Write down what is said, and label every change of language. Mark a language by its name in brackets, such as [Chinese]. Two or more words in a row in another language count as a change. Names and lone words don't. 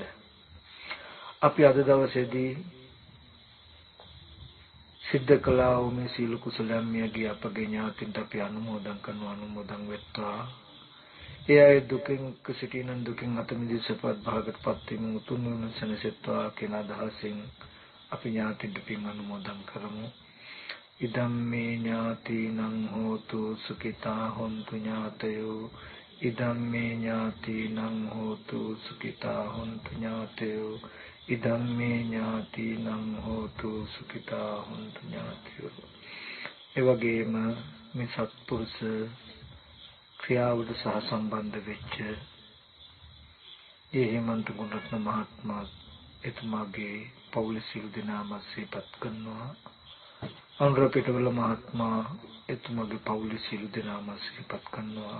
[Sinhala] අපි අද දවසේදී සිද්ධ කළා වූ මේ සීල කුසලයන් මියගිය අපගේ ඥාතින්ට අපි අනුමෝදන් කරනවා. අනුමෝදන් වෙත්වා. ඒ අය දුකින් සිටින දුකින් අත මිදී සපත් භාගයටපත් වීම උතුම් නිවන සැනසෙත්වා කියන අදහසින් අපි ඥාතින්ට පින් අනුමෝදන් කරමු. [Pali] ඉදම්මේ ඥාතිනං හෝතු සුඛිතා හොන්තු ඥාතයෝ. ඉදම්මේ ඥාතිනං හෝතු සුඛිතා හොන්තු ඥාතයෝ. ඉදම්මේ ඥාතිනං හෝතු සුඛිතා හොන්තු ඥාතයෝ. [Sinhala] ඒ වගේම මේ සත්පුරුෂ ක්‍රියාවට සහ සම්බන්ධ වෙච්ච ඒ හේමන්ත ගුණරත්න මහත්මයා එතුමාගේ පවුල සියලු දෙනාම සිහිපත් කරනවා. අනුරපිටවල මහත්මයා එතුමාගේ පවුල සියලු දෙනාම සිහිපත් කරනවා.